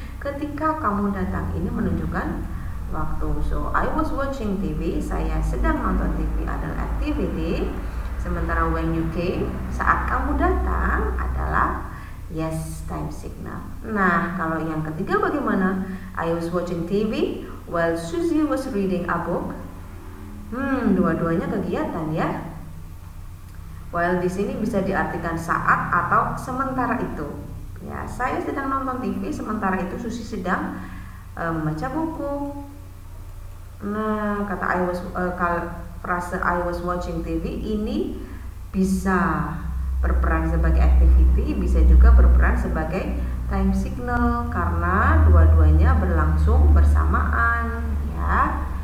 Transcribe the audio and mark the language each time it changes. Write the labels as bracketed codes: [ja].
[id] Ketika kamu datang ini menunjukkan waktu. [en] So, I was watching TV, [id] saya sedang nonton TV adalah [en] activity. [id] Sementara [en] when you came, [id] saat kamu datang adalah [en] yes, time signal. [id] Nah, kalau yang ketiga bagaimana? [en] I was watching TV while Suzy was reading a book. [id] Dua-duanya kegiatan ya. While di sini bisa diartikan saat atau sementara itu. Ya, saya sedang nonton TV, sementara itu Suzy sedang membaca buku. Nah, kata frase [en] I was watching TV [id] ini bisa berperan sebagai activity, bisa juga berperan sebagai time signal karena dua-duanya berlangsung bersamaan ya.